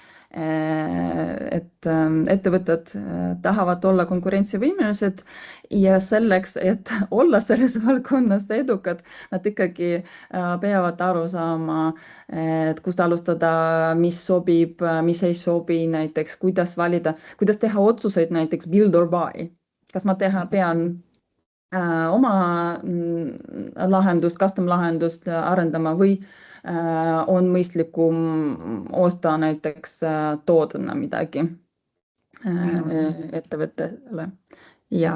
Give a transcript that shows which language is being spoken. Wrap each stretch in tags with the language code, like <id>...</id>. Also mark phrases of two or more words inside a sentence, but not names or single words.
<et>Et ettevõtted tahavad olla konkurentsivõimelised ja selleks, et olla selles valdkonnas edukad, nad ikkagi peavad aru saama, et kust alustada, mis sobib, mis ei sobi, näiteks kuidas valida, kuidas teha otsuseid, näiteks</et> <en>build or buy.</en> <et>Kas ma pean oma lahendust, custom lahendust arendama või on mõistlikum osta näiteks toodena midagi ettevõttele. Ja.</et>